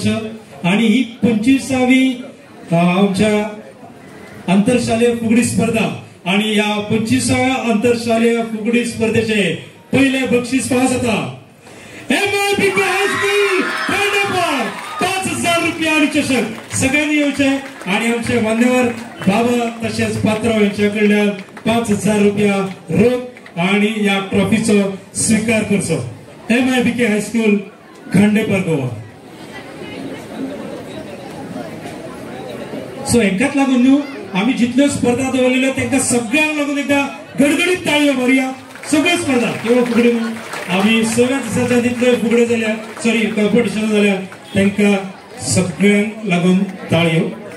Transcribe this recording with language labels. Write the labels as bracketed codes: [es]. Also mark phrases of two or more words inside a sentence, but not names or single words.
[mr] आणि ही 25वी आमच्या आंतरशालेय फुगडी स्पर्धा आणि या 25व्या आंतरशालेय फुगडी स्पर्धेचे पहिले बक्षीस पास होता MIBK हायस्कूल खंडेपार 5000 रुपया आणि चषक. [kok] सगळ्यांनी येऊचे आणि आमचे मान्यवर बाबा तसेच पात्र यांच्याकडल्यान 5000 रुपया रोख आणि या ट्रॉफीचो स्वीकार करचो. MIBK हायस्कूल खंडेपार गोवा. सो हेंकाच लागून न्हू आम्ही जितल्यो स्पर्धा दवरलेल्यो तांकां सगळ्यांक लागून एकदा गडगडीत ताळयो मारया. सगळ्यो स्पर्धा केवळ फुगडी न्हू आम्ही 6 दिसाच्या जितल्यो फुगड्यो जाल्या [en] sorry competition [kok] जाल्या तांकां सगळ्यांक लागून ताळयो.